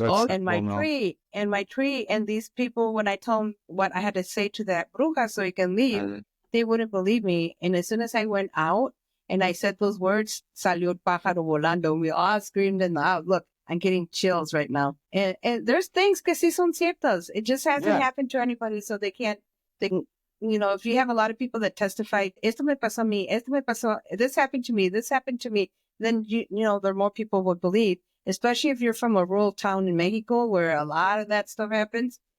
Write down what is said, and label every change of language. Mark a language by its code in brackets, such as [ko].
[en] And my tree, and these people, when I told them what I had to say to that bruja so he can leave, they wouldn't believe me. And as soon as I went out and I said those words, [es] salió el pájaro volando. [en] We all screamed in the out. Look, I'm getting chills right now. And there's things [es] que sí son ciertas. [en] It just hasn't happened to anybody, so they can't. If you have a lot of people that testify, [es] esto me pasó a mí, esto me pasó, [en] this happened to me, this happened to me, then there are more people would believe. Especially if you're from a rural town in Mexico where a lot of that stuff happens.